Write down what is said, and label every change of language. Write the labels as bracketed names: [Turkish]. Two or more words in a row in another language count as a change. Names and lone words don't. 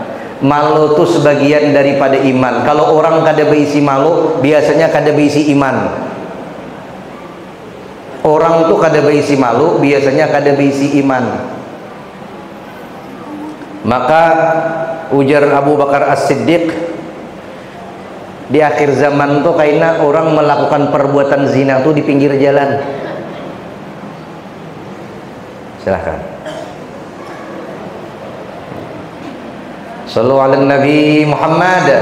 [Banjar] Malu itu sebagian daripada iman. Kalau orang kada berisi malu, biasanya kada berisi iman. Orang tuh kada berisi malu, biasanya kada berisi iman. [Indonesian] Maka ujar Abu Bakar As-Siddiq, [Banjar] di akhir zaman tuh kayaknya orang melakukan perbuatan zina tuh di pinggir jalan. [Indonesian] Silahkan. [Arabic] Sallu ala Nabi Muhammad.